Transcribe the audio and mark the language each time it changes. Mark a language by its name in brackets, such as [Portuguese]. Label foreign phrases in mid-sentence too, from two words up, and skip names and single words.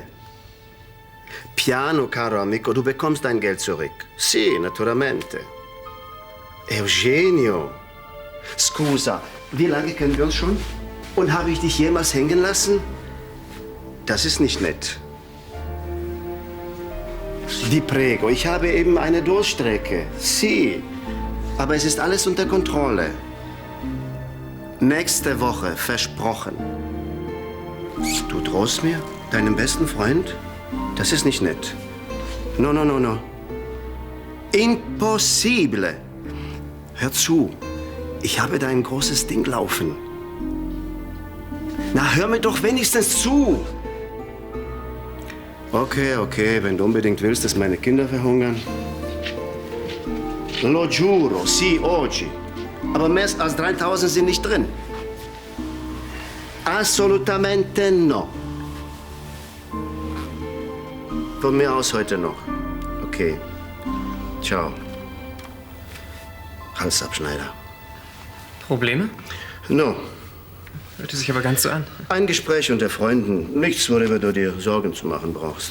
[Italian] Piano, caro amico, [German] du bekommst dein Geld zurück. [Italian] Sì, naturalmente. Eugenio, scusa, [German] wie lange kennen wir uns schon? Und habe ich dich jemals hängen lassen? Das ist nicht nett. [Italian] Vi prego, [German] ich habe eben eine Durchstrecke. Sì, aber es ist alles unter Kontrolle. Nächste Woche, versprochen. Du drohst mir? Deinem besten Freund? Das ist nicht nett. [Italian] No, no, no, no. Impossibile. [German] Hör zu. Ich habe da ein großes Ding laufen. Na, hör mir doch wenigstens zu. Okay, okay, wenn du unbedingt willst, dass meine Kinder verhungern. [Italian] Lo giuro, sì, oggi. [German] Aber mehr als 3000 sind nicht drin. [Italian] Assolutamente no. [German] Von mir aus heute noch. Okay. Ciao. Halsabschneider. Probleme? [Italian] No. [German] Hört sich aber ganz so an. Ein Gespräch unter Freunden. Nichts, worüber du dir Sorgen zu machen brauchst.